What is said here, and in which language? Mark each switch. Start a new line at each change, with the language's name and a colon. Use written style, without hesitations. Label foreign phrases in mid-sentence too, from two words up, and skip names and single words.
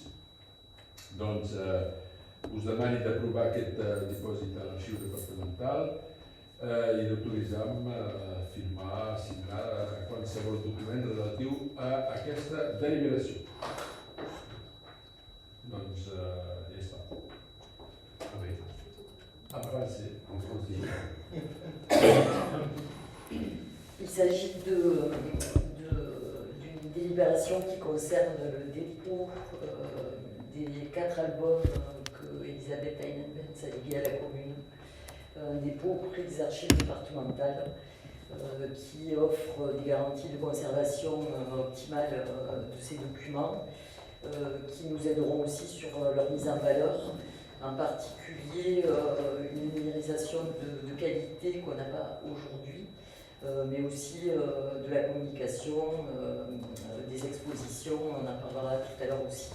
Catalan: Doncs us demani d'aprovar aquest dipòsit a l'arxiu departamental i d'autoritzar-me a firmar, a signar qualsevol document relatiu a aquesta deliberació. Doncs ja està.
French: En français. Il s'agit d'une délibération qui concerne le dépôt des 4 albums que Elisabeth Einenbenz a légués à la commune. Un dépôt auprès des archives départementales qui offre des garanties de conservation optimale de ces documents, qui nous aideront aussi sur leur mise en valeur, en particulier une numérisation de qualité qu'on n'a pas aujourd'hui, mais aussi de la communication, des expositions, on en parlera tout à l'heure aussi.